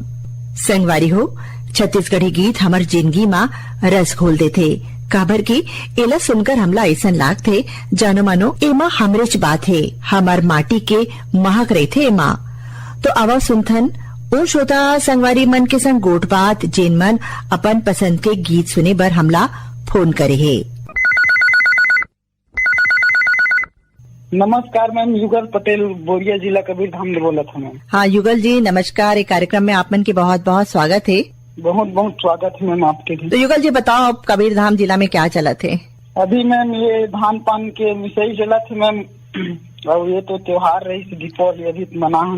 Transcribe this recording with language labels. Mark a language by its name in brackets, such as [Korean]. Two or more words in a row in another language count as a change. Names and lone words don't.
[Chhattisgarhi] संगवारी हो छत्तीसगढ़ी गीत हमर जिंदगी में रस घोल देथे, काबर की एला सुनकर हमला ऐसा लागथे जानो मानो एमा हमरेच बात है, हमार माटी के महक रहे एमा। तो आवा सुनथन ओ श्रोता संगवारी मन के संग गोट बात जेन मन अपन पसंद के गीत सुने बर हमला फोन करे है। नमस्कार मैम, युगल पटेल बोरिया जिला कबीरधाम से बोला था मैम। हाँ युगल जी नमस्कार। एक कार्यक्रम में आप मन के बहुत बहुत स्वागत है। बहुत बहुत स्वागत है मैम आपके भी। तो युगल जी बताओ अब कबीरधाम जिला में क्या चला थे? अभी मैम ये धान पान के विषय चला थे मैम, और ये तो त्योहार रही दीपावली अभी मनाहन।